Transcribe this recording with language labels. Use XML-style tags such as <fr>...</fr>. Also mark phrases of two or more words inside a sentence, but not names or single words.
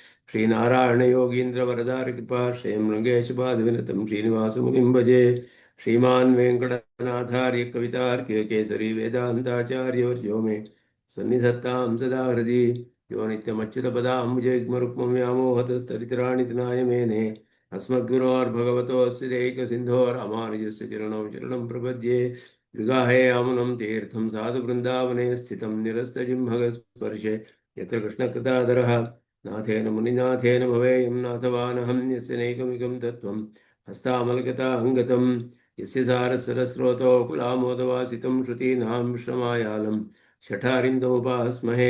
<sa>ശ്രീനാരായണയോഗീന്ദ്രവരദാരികൃപാശ്രയം ലങ്കേശപാദവിനതം ശ്രീനിവാസമുനിം ഭജേ. ശ്രീമാൻ വെങ്കടനാഥാര്യ കവിതാർക്യ കേസരി വേദാന്താചാര്യവർയോ മേ സന്നിധത്താം സദാ ഹൃദി. യോ നിത്യമച്യുതപദാംബുജയുഗ്മരുക്മം വ്യാമോഹതസ്തരിതരാണി തൃണായ മേനെ. अस्मद्गुरोर्भगवतोऽस्य दैकसिन्धो रामानुजस्य चरणौ शरणं प्रपद्ये. विगाहे अमुनं तीर्थं साधु वृन्दावने स्थितं निरस्तजिह्मगस्पर्शे यत्र कृष्णकृतादरः नाथेन मुनिनाथेन भवेयं नाथवानहं यस्य नैकमिकं तत्त्वं हस्तामलगताङ्गतं यस्य सारस्वरस्रोतो कुलामोदवासितं श्रुतीनां श्रमायालं शठारिन्दमुपास्महे.</sa>